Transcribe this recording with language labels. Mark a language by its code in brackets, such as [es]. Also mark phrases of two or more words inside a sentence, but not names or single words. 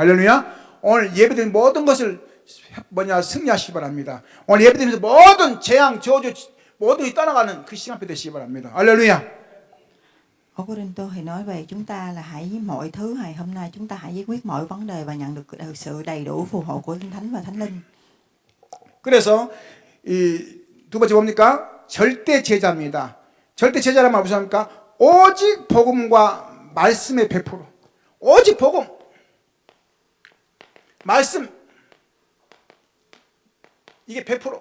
[ko] 할렐루야. 오늘 예배 드리는 모든 것을 승리하시기 바랍니다. 오늘 예배 드리면서 모든 재앙, 저주 모든 것이 떠나가는 그 시간표 되시기 바랍니다. 할렐루야. [vi] Ở Cô-rinh-tô thì nói về chúng ta là hãy mọi thứ ngày hôm nay chúng ta hãy giải quyết mọi vấn đề và nhận được sự đầy đủ phù hộ của Linh Thánh và Thánh Linh. [ko] 그래서 이 두 번째 뭡니까? 절대 제자입니다. 절대 제자란 말 무슨 말입니까? 오직 복음과 말씀의 100%. 오직 복음. 말씀. 이게 100%.